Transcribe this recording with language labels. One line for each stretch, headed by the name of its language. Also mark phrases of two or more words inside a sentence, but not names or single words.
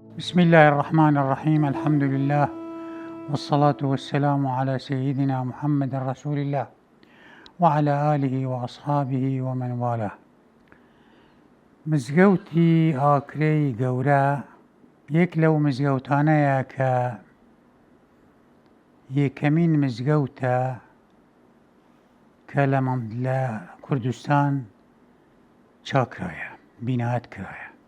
Arabic: بسم الله الرحمن الرحيم. الحمد لله والصلاة والسلام على سيدنا محمد رسول الله وعلى آله وأصحابه ومن والاه.
Central Kurdish: مزگەوتی ئاکرەی گەورە یەک لەو مزگەوتانەیە کە یەکەمین مزگەوتە کە لە کوردستان چاکرایە، بینایەت کرایە.